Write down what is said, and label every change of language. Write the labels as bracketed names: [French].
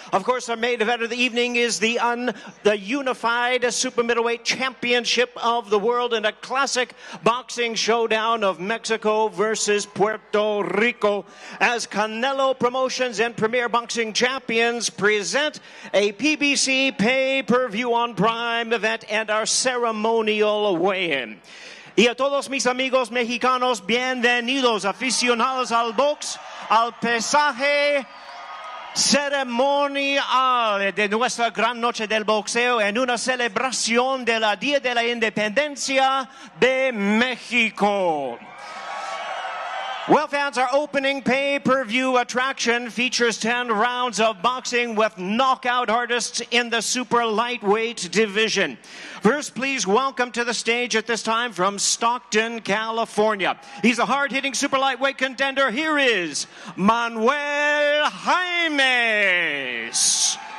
[English] Of course, our main event of the evening is the unified super middleweight championship of the world in a classic boxing showdown of Mexico versus Puerto Rico as Canelo Promotions and Premier Boxing Champions present a PBC pay-per-view on Prime event and our ceremonial weigh-in. [Spanish] Y a todos mis amigos mexicanos, bienvenidos aficionados al box, al pesaje ceremonial de nuestra gran noche del boxeo en una celebración de la Día de la Independencia de México. [English] Well, fans, our opening pay-per-view attraction features 10 rounds of boxing with knockout artists in the super lightweight division. First, please welcome to the stage at this time from Stockton, California. He's a hard-hitting super lightweight contender. Here is Romero-Jaimes.